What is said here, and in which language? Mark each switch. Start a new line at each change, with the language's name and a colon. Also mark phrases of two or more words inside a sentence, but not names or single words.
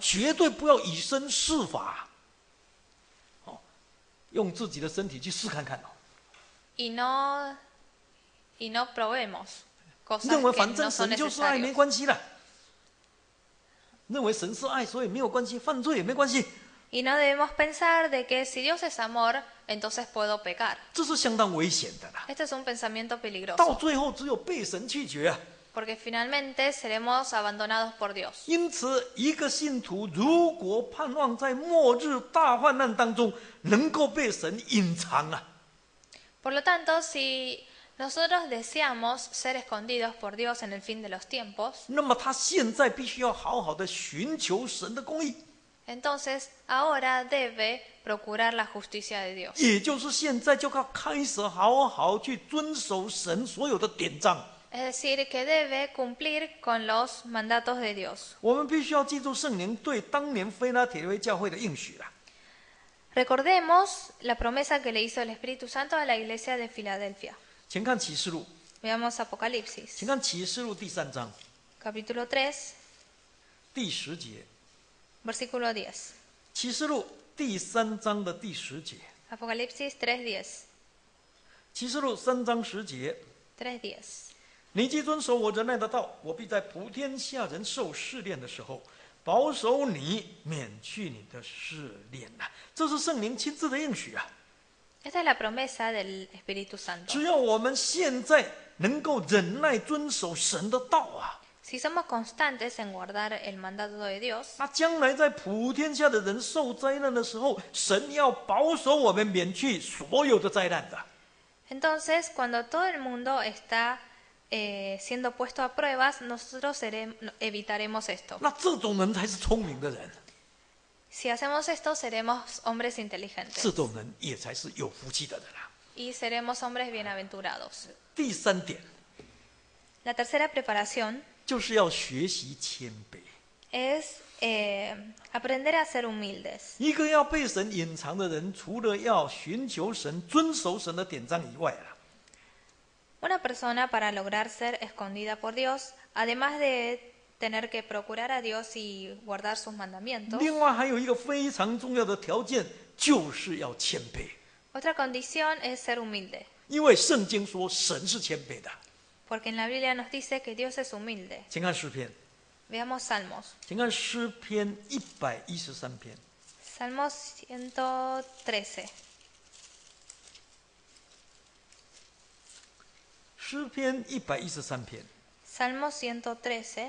Chinese: 绝对不要以身试法，哦，用自己的身体去试看看哦。
Spanish: y no probemos cosas
Chinese: 认为
Spanish: que
Chinese: 反
Spanish: no
Chinese: 正
Spanish: son
Chinese: 神就是爱，没
Spanish: necesarias.
Chinese: 关系啦。认为神是爱，所以没有关系，犯罪也没关系，
Spanish: Y no debemos pensar de que si Dios es amor, entonces puedo pecar.
Chinese: 这是相当危险的啦。
Spanish: Este es un pensamiento
Chinese: 到
Spanish: peligroso,
Chinese: 最后只有被神弃绝啊。
Spanish: porque finalmente seremos abandonados por Dios.
Chinese: 因此，一个信徒如果盼望在末日大患难当中能够被神隐藏啊，
Spanish: Por lo tanto, si nosotros deseamos ser escondidos por Dios en el fin de los tiempos,
Chinese: 那么他现在必须要好好的寻求神的公义，
Spanish: entonces ahora debe procurar la justicia de Dios.
Chinese: 也就是现在就要开始好好去遵守神所有的典章。
Spanish: Es decir, que debe cumplir con los mandatos de Dios.
Chinese: 我们必须要记住圣灵对当年菲拉铁非教会的应许啦。
Spanish: Recordemos la promesa que le hizo el Espíritu Santo a la iglesia de Filadelfia.
Chinese: 请看启示录，
Spanish: Veamos Apocalipsis,
Chinese: 请看启示录第3章
Spanish: capítulo 3,
Chinese: 第10节。
Spanish: versículo 10.
Chinese: 启示录第3章的第10节。
Spanish: Apocalipsis 3:10.
Chinese: 启示录3章10节。 3:10. 你既遵守我仁爱的道，我必在普天下人受试炼的时候，保守你，免去你的试炼呐。这是圣灵亲自的应许啊！
Spanish: Esta es la promesa del Espíritu Santo.
Chinese: 只要我们现在能够忍耐遵守神的道啊，
Spanish: Si somos constantes en guardar el mandato de Dios,
Chinese: 那将来在普天下的人受灾难的时候，神要保守我们免去所有的灾难的。
Spanish: entonces cuando todo el mundo está siendo puesto a pruebas, nosotros evitaremos esto.
Chinese: 那这种人才是聪明的人，
Spanish: Si hacemos esto, seremos hombres inteligentes
Chinese: 这种人也才是有福气的人啊。
Spanish: y seremos hombres bienaventurados.
Chinese: 第3点
Spanish: La tercera preparación
Chinese: 就是要学习谦卑。
Spanish: es aprender a ser humildes.
Chinese: 一个要被神隐藏的人，除了要寻求神、遵守神的典章以外啊，
Spanish: Una persona para lograr ser escondida por Dios, además de tener que procurar a Dios y guardar sus mandamientos,
Chinese: 另外还有一个非常重要的条件，就是要谦卑。
Spanish: otra condición es ser humilde,
Chinese: 因为圣经说神是谦卑的。
Spanish: porque en la Biblia nos dice que Dios es humilde.
Chinese: 请看诗篇，
Spanish: Veamos Salmos.
Chinese: 请看诗篇113篇。
Spanish: Salmos 113.
Chinese: 诗篇113篇
Spanish: Salmos 113,